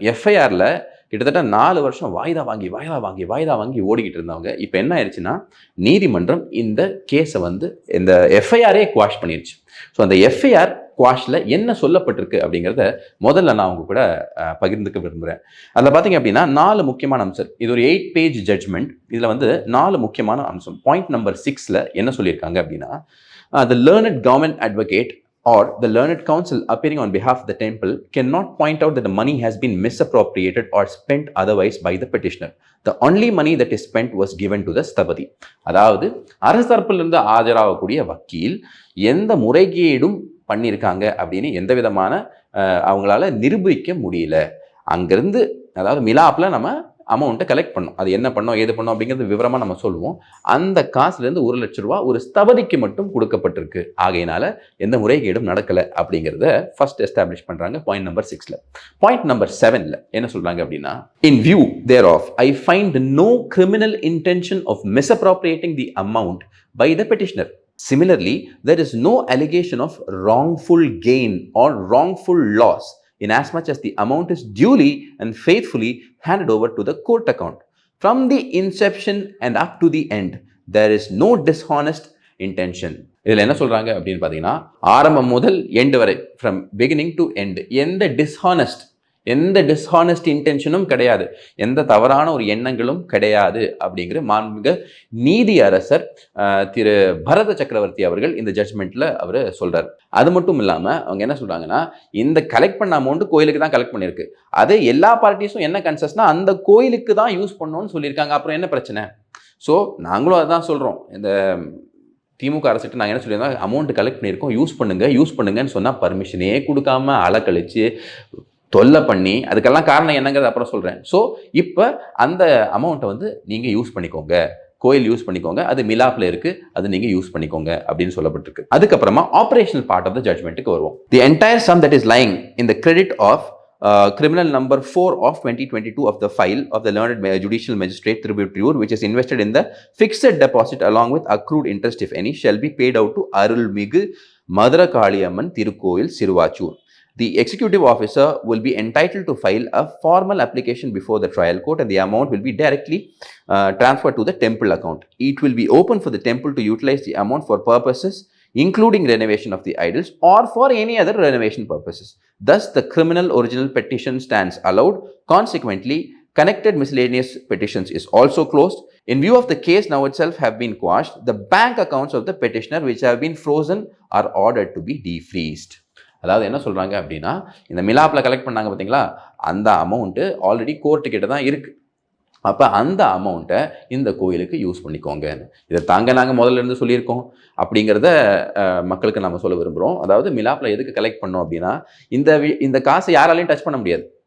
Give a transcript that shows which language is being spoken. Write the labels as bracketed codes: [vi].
[ta] எஃப்ஐஆரில் கிட்டத்தட்ட 4 வருஷம் வாய்தா வாங்கி ஓடிக்கிட்டு இருந்தவங்க இப்போ என்ன ஆயிடுச்சுன்னா, நீதிமன்றம் இந்த கேஸை இந்த எஃப்ஐஆரே குவாஷ் பண்ணிடுச்சு. ஸோ அந்த எஃப்ஐஆர் குவாஷில் என்ன சொல்லப்பட்டிருக்கு அப்படிங்கிறத முதல்ல நான் அவங்க கூட பகிர்ந்துக்க விரும்புகிறேன். அதில் பார்த்தீங்க அப்படின்னா 4 முக்கியமான அம்சம். இது ஒரு 8 பேஜ் ஜட்ஜ்மெண்ட். இதில் 4 முக்கியமான அம்சம். பாயிண்ட் நம்பர் 6ல் என்ன சொல்லியிருக்காங்க அப்படின்னா, [en] the learned government advocate or the learned counsel appearing on behalf of the temple cannot point out that the money has been misappropriated or spent otherwise by the petitioner. The only money that is spent was given to the sthapati. [ta] அதாவது அரசு தரப்பிலிருந்து ஆஜராகக்கூடிய வக்கீல் எந்த முறைகேடும் பண்ணியிருக்காங்க அப்படின்னு எந்த விதமான அவங்களால நிரூபிக்க முடியல. அங்கேருந்து அதாவது மிலாப்பில் நம்ம அமௌண்ட்டை கலெக்ட் பண்ணோம். அது என்ன பண்ணோம், ஏது பண்ணோம் அப்படிங்கிறது விவரமாக நம்ம சொல்லுவோம். அந்த காசுலேருந்து 1 லட்ச ரூபா ஒரு ஸ்தபதிக்கு மட்டும் கொடுக்கப்பட்டிருக்கு. ஆகையினால எந்த முறைகேடும் நடக்கலை அப்படிங்கிறத ஃபர்ஸ்ட் எஸ்டாப்ளிஷ் பண்ணுறாங்க பாயிண்ட் நம்பர் 6ல். பாயிண்ட் நம்பர் 7ல் என்ன சொல்கிறாங்க அப்படின்னா, [en] In view thereof I find no criminal intention of misappropriating the amount by the petitioner. Similarly, there is no allegation of wrongful gain or wrongful loss in as much as the amount is duly and faithfully handed over to the court account. From the inception and up to the end, there is no dishonest intention. [ta] இதில் என்ன சொல்கிறாங்க அப்படின்னு பார்த்தீங்கன்னா, ஆரம்பம் முதல் end வரை, [en] from beginning to end, [ta] எந்த dishonest இன்டென்ஷனும் கிடையாது, எந்த தவறான ஒரு எண்ணங்களும் கிடையாது அப்படிங்கிற மாண்புமிகு நீதி அரசர் திரு பரத சக்கரவர்த்தி அவர்கள் இந்த ஜட்ஜ்மெண்ட்டில் அவர் சொல்கிறார். அது மட்டும் இல்லாமல் அவங்க என்ன சொல்கிறாங்கன்னா, இந்த கலெக்ட் பண்ண அமௌண்ட்டு கோயிலுக்கு தான் கலெக்ட் பண்ணியிருக்கு. அது எல்லா பார்ட்டிஸும் என்ன கன்சஸ்னா அந்த கோயிலுக்கு தான் யூஸ் பண்ணணும்னு சொல்லியிருக்காங்க. அப்புறம் என்ன பிரச்சனை? ஸோ நாங்களும் அதுதான் சொல்கிறோம். இந்த திமுக அரசுட்டு நாங்கள் என்ன சொல்லியிருந்தோம், அமௌண்ட் கலெக்ட் பண்ணியிருக்கோம், யூஸ் பண்ணுங்கன்னு சொன்னால் பர்மிஷனே கொடுக்காம அலக்கழிச்சு தொல்லை பண்ணி, அதுக்கெல்லாம் காரணம் என்னங்கிறது அப்புறம் சொல்கிறேன். ஸோ இப்போ அந்த அமௌண்ட்டை நீங்கள் யூஸ் பண்ணிக்கோங்க, கோயில் யூஸ் பண்ணிக்கோங்க, அது மிலாப்பில் இருக்குது, அது நீங்கள் யூஸ் பண்ணிக்கோங்க அப்படின்னு சொல்லப்பட்டிருக்கு. அதுக்கப்புறமா [en] operational part of the [ta] ஜட்மெண்ட்டுக்கு வருவோம். [en] The entire sum that is lying in the credit of criminal number 4 of 2022 of the file of the learned judicial magistrate Tributary, which is invested in the fixed deposit along with accrued interest if any, shall be paid out to Arulmigu Madurakali Amman Tirukoil Siruvachur. The executive officer will be entitled to file a formal application before the trial court and the amount will be directly transferred to the temple account. It will be open for the temple to utilize the amount for purposes including renovation of the idols or for any other renovation purposes. Thus, the criminal original petition stands allowed. Consequently, connected miscellaneous petitions is also closed. In view of the case now itself have been quashed, the bank accounts of the petitioner which have been frozen are ordered to be defreezed. [ta] அதாவது என்ன சொல்கிறாங்க அப்படின்னா, இந்த மிலாப்பில் collect பண்ணாங்க பார்த்தீங்களா, அந்த amount already கோர்ட்டுக்கிட்ட தான் இருக்குது. அப்போ அந்த அமௌண்ட்டை இந்த கோயிலுக்கு யூஸ் பண்ணிக்கோங்க. இதை நாங்கள் முதல்ல இருந்து சொல்லியிருக்கோம் அப்படிங்கிறத மக்களுக்கு நம்ம சொல்ல விரும்புகிறோம். அதாவது மிலாப்பில் எதுக்கு கலெக்ட் பண்ணோம் அப்படின்னா, இந்த காசை யாராலையும் டச் பண்ண முடியாது.